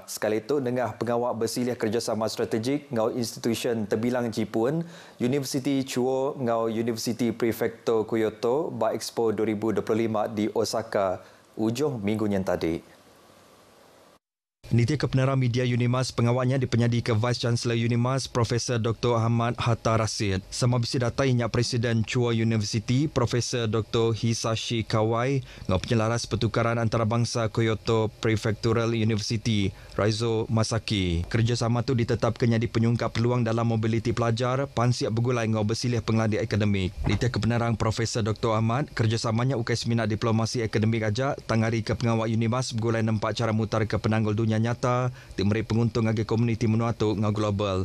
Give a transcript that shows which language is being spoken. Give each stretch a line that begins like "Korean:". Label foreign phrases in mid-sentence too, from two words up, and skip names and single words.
Iban: Sekali itu, dengan pengawak bersilih kerjasama strategik ngau institusi terbilang Jipun, Universiti Chuo ngau Universiti Prefektur Kyoto ba Expo 2025 di Osaka ujung minggu yang tadi. Niti Kepenara Media UNIMAS pengawaknya dipenyadi ke
English: Vice Chancellor
Iban: UNIMAS Profesor Dr. Ahmad Hatta Rashid. Sama bisi datainya Presiden Chuo University Profesor Dr. Hisashi Kawai ngau penyelaras pertukaran antarabangsa Kyoto Prefectural University Raizo Masaki. Kerjasama itu ditetapkannya di penyungkap peluang dalam mobiliti pelajar pansiap bergulai ngau bersilih pengelandik akademik. Niti Kepenarang Profesor Dr. Ahmad kerjasamanya ukai seminat diplomasi akademik ajak tangari ke pengawak UNIMAS bergulai nampak cara mutar ke penanggul dunia nyata timeri penguntung agi komuniti menuatu ngau global.